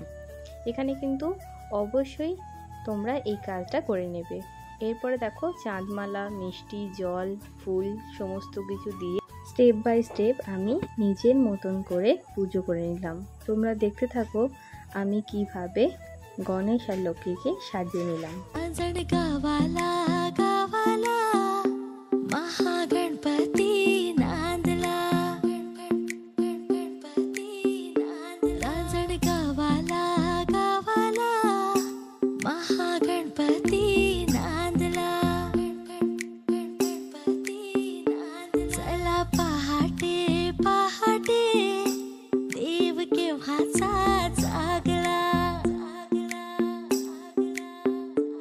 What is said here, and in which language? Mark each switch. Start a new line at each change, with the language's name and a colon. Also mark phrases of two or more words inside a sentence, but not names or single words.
Bangla: এখানে কিন্তু অবশ্যই তোমরা এই কাজটা করে নেবে। এরপরে দেখো চাঁদমালা, মিষ্টি, জল, ফুল সমস্ত কিছু দিয়ে
English: step by step
Bangla: আমি নিজের মতন করে পুজো করে নিলাম। তোমরা দেখতে থাকো আমি কিভাবে গণেশ আর লক্ষ্মীকে সাজিয়ে নিলাম।
Marathi: महागणपती नांदला रांजण गावाला गावाला महागणपती नांदला चला पहाटे पहाटे देव केव्हाचा जागला